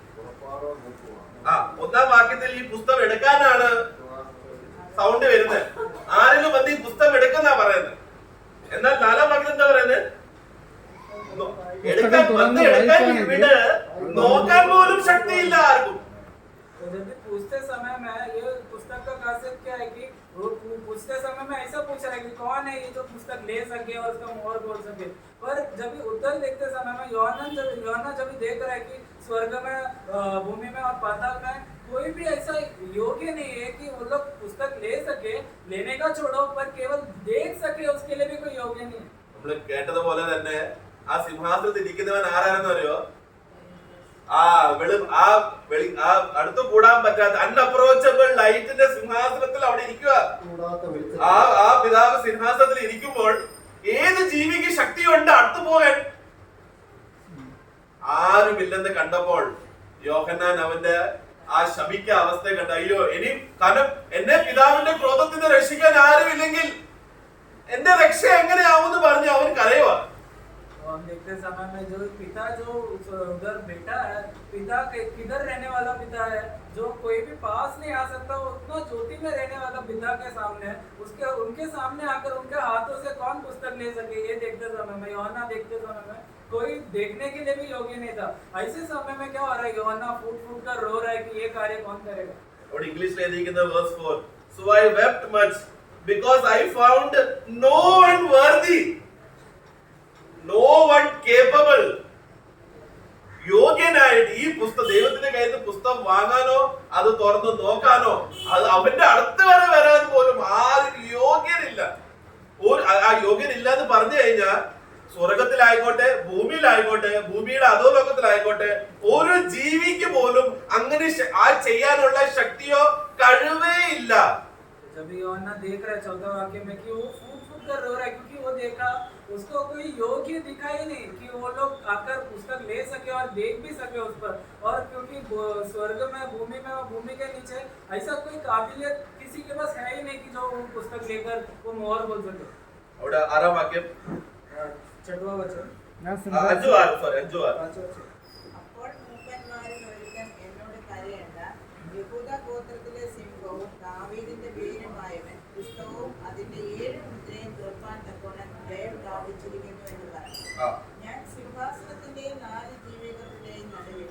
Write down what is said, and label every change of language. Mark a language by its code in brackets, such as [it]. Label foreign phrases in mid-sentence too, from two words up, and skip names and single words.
[ml] ഒന്നാം വാക്യത്തിൽ ഈ പുസ്തകം എടുക്കാനാണ് സൗണ്ട് വരുന്നത്. ആരെങ്കിലും വന്ന് ഈ പുസ്തകം എടുക്കുന്ന പറയുന്നത്. എന്നാൽ 4-ാം വാക്യത്തിൽ എന്താ പറയുന്നത്? എടുക്കാൻ ഇവിടെ നോക്കാൻ പോലും ശക്തിയില്ല ആർക്കും. [hi] तो जब भी पूछते समय में ये पुस्तक का खासियत क्या है कि वो पूछते समय में ऐसा पूछ रहा है कि कौन है ये जो पुस्तक ले सके और उसका मोहर बोल सके, पर जब भी उत्तर देखते समय में यूहन्ना जब भी देख रहा है कि स्वर्ग में, भूमि में और पाताल में कोई भी ऐसा योग्य नहीं है कि वो लोग पुस्तक ले सके, लेने का छोड़ो पर केवल देख सके उसके लिए भी कोई योग्य नहीं है. [ml] നമ്മൾ കേട്ടതുപോലെ തന്നെ ആ സിംഹാസനത്തിൽ ഇരിക്കുന്നവൻ ആരാണെന്ന് അറിയോ? അടുത്ത് കൂടാൻ പറ്റാത്ത അൺഅപ്രോച്ചബിൾ ലൈറ്റിന്റെ സിംഹാസനത്തിൽ അവിടെ ഇരിക്കുക. ആ പിതാവ് സിംഹാസനത്തിൽ ഇരിക്കുമ്പോൾ ഏത് ജീവിക്ക് ശക്തിയുണ്ട് അടുത്തു പോകാൻ? ആരുമില്ലെന്ന് കണ്ടപ്പോൾ യോഹന്നാൻ അവന്റെ ആ ശമിക്ക അവസ്ഥ കണ്ട, അയ്യോ ഇനി കാരണം എന്നെ പിതാവിന്റെ ക്രോധത്തിൽ നിന്ന് രക്ഷിക്കാൻ ആരുമില്ലെങ്കിൽ എന്റെ രക്ഷ എങ്ങനെയാവുമെന്ന് പറഞ്ഞ് അവൻ കരയുവാ. [hi] हम देखते समय में जो पिता जो उधर बेटा है, पिता किधर रहने वाला पिता है जो कोई भी पास नहीं आ सकता, उतना ज्योति में रहने वाला पिता के सामने उनके सामने आकर उनके हाथों से कौन पुस्तक ले सके? ये देखते समय में यूहन्ना देखते समय में कोई देखने के लिए भी योग्य नहीं था. ऐसे समय में क्या हो रहा है? यूहन्ना फूट फूट कर रो रहा है कि ये कार्य कौन करेगा. और इंग्लिश में लिखित [en] verse 4, so I wept much because I found no one worthy, no one capable, [ml] യോഗ്യനായിട്ട് ഈ പുസ്തകം ദൈവത്തിന്റെ കയ്യിൽ നിന്ന് പുസ്തകം വാങ്ങാനോ അത് തുറന്ന് നോക്കാനോ അത് അവന്റെ അടുത്ത് വരെ വരാൻ പോലും ആരും യോഗ്യനില്ല. ആ യോഗ്യനില്ല എന്ന് പറഞ്ഞു കഴിഞ്ഞാൽ സ്വർഗത്തിലായിക്കോട്ടെ ഭൂമിയിലായിക്കോട്ടെ ഭൂമിയുടെ അധോലോകത്തിലായിക്കോട്ടെ ഒരു ജീവിക്ക് പോലും അങ്ങനെ ആ ചെയ്യാനുള്ള ശക്തിയോ കഴിവേ ഇല്ല. [hi] जब यूहन्ना देख रहा है 14 वाक्य में कि वो फूट फूट कर रो रहा है क्योंकि वो देखा उसको कोई योग्य दिखाई नहीं कि वो लोग आकर पुस्तक ले सके और देख भी सके उस पर, और क्योंकि स्वर्ग में भूमि और भूमि के नीचे ऐसा कोई काबिलियत किसी के पास है ही नहीं कि जो वो पुस्तक लेकर वो मोहर बोल सके. [ml] അവിടെ ആറാം വാക്യം [hi] 6वां वचन [ml] അഞ്ചു ആറ് അപ്പോൾ മൂപ്പന്മാരിൽ ഒരുത്തൻ എന്നോട് കരയണ്ട, യഹൂദ ഗോത്രത്തിലെ സിംഹവും ദാവീദിന്റെ വീരമായവൻ പുസ്തകവും അതിന്റെ 7 മുദ്രയും തുറപ്പാൻ തക്കോണം ജയം പ്രാപിച്ചിരിക്കുന്നു എന്ന് പറഞ്ഞു. ഞാൻ സിംഹാസനത്തിന്റെയും 4 ജീവികളുടെയും നടുവിലും.